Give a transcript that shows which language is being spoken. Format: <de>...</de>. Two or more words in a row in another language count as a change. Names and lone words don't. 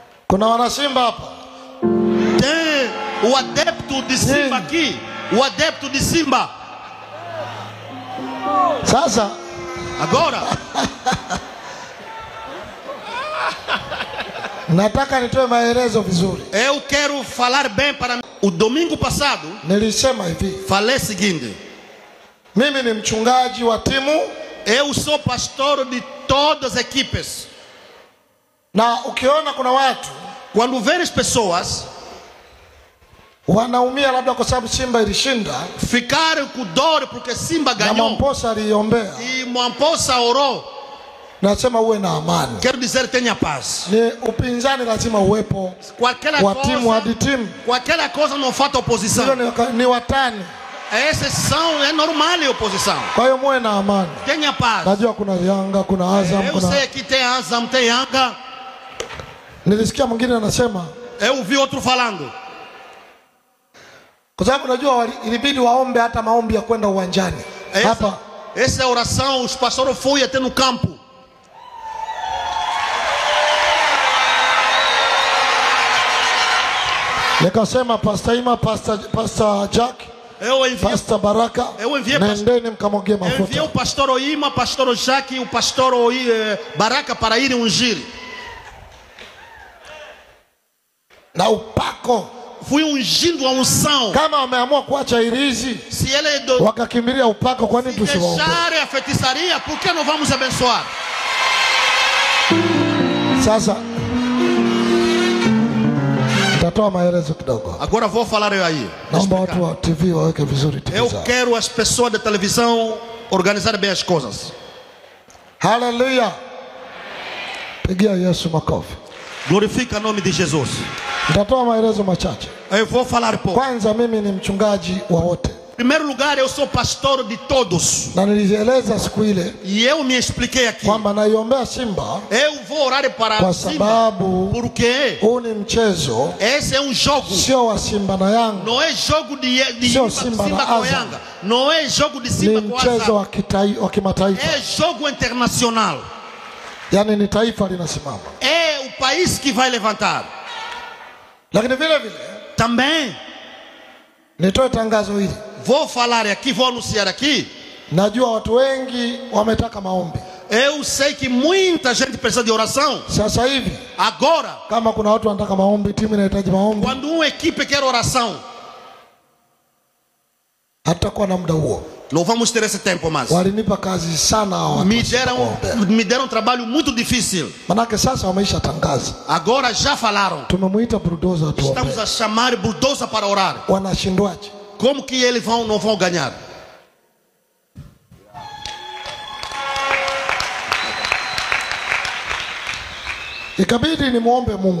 <sw>Kuna wana Simba hapa.</sw> <pt>Tem o adepto de Simba aqui. O adepto de Simba.</pt> <sw>Sasa</sw> <pt>agora</pt> <sw>nataka nitoe maelezo vizuri.</sw> <pt>Eu quero falar bem para o domingo passado.</pt> <sw>Nilisema hivi.</sw> <pt>Falei o seguinte.</pt> <sw>Mimi ni mchungaji wa timu.</sw> <pt>Eu sou pastor de todas as equipes.</pt> <sw>Na ukiona kuna watu</sw> <pt>quando vês pessoas</pt> <sw>wanaumia labda kwa sababu Simba ilishinda,</sw> <pt>ficaram com dor porque Simba ganhou,</pt> <sw>na Mwamposa aliombea,</sw> <pt>e Mwamposa orou,</pt> <sw>nasema uwe na amani.</sw> <pt>Quero dizer tenha paz.</pt> <sw>Ni upinzani lazima uwepo wa timu hadi timu.</sw> <pt>Qualquer coisa não falta oposição.</pt> <sw>Ni watani.</sw> <pt>Esses são, é normal a oposição.</pt> <sw>Kwa hiyo muwe na amani.</sw> <pt>Tenha paz.</pt> <sw>Najua kuna Yanga, kuna Azam,</sw> <pt>eu sei que tem Azam, tem Yanga.</pt> <sw>Nilisikia mwingine anasema,</sw> <pt>eu vi outro falando,</pt> <sw>kwa sababu najua ilibidi waombe hata maombi ya kwenda uwanjani. Hapa</sw> <pt>essa oração os pastores foi até no campo.</pt> <sw>Nikasema Pastor Ima, Pastor Jack, Pastor Baraka, nendeni mkamwagie mafuta.</sw> <pt>Eu enviei o pastor Oima, pastor Jack e o pastor Baraka para irem ungir.</pt> <sw>Na upako.</sw> <pt>Fui ungindo a unção.</pt> <sw>Kama wameamua kuacha irizi,</sw> <pt>se ele</pt> <sw>wakakimbilia upako, kwa nini tusiwaombe?</sw> <pt>Deixar a feitiçaria, por que não vamos abençoar?</pt> <sw>Sasa tatoa maelezo kidogo.</sw> <pt>Agora vou falar eu aí.</pt> <sw>Naomba watu wa TV waweke vizuri TV.</sw> <pt>Eu quero as pessoas da televisão organizar bem as coisas.</pt> <sw>Haleluya. Pigia Yesu makofi.</sw> <pt>Glorifica o nome de Jesus.</pt> <sw>Nitatoa maelezo machache.</sw> <pt>Eu vou falar pouco.</pt> <sw>Kwanza mimi ni mchungaji wa wote.</sw> <pt>Em primeiro lugar, eu sou pastor de todos.</pt> <sw>Na nilieleza siku ile.</sw> <pt>E eu me expliquei aqui.</pt> <sw>Kwamba naiombea Simba.</sw> <pt>Eu vou orar para</pt> <sw>kwa Simba. Sababu</sw> <pt>porque</pt> <sw>huu ni mchezo.</sw> <pt>Esse é jogo.</pt> <sw>Sio wa Simba na Yanga.</sw> <pt>Não é jogo de Simba com Yanga. Não é jogo de Simba com Azam.</pt> <sw>Ni mchezo wa kimataifa.</sw> <pt>É jogo internacional.</pt> <sw>Yani ni taifa linasimama.</sw> <pt>É o país que vai levantar.</pt> <sw>Lakini vile vile</sw> <pt>também</pt> <sw>nitoe tangazo hili.</sw> <pt>Vou falar aqui, vou anunciar aqui.</pt> <sw>Najua watu wengi wametaka maombi.</sw> <pt>Eu sei que muita gente precisa de oração.</pt> <sw>Sasa hivi</sw> <pt>agora,</pt> <sw>kama kuna watu wanataka maombi, timu inahitaji maombi.</sw> <pt>Quando uma equipe quer oração,</pt> <sw>hatakuwa na muda huo.</sw> <pt>Não vamos ter esse tempo mais.</pt> <sw>Walinipa kazi sana hawa.</sw> <pt>Me deram um trabalho muito difícil.</pt> <sw>Manake sasa wameisha tangaza.</sw> <pt>Agora já falaram.</pt> <sw>Tumemuita bulldozer tu.</sw> <pt>Estamos a chamar bulldozer para orar.</pt> <sw>Wanashindwaje?</sw> <pt>Como que eles não vão ganhar?</pt> <sw>Ikabidi ni muombe Mungu.</sw>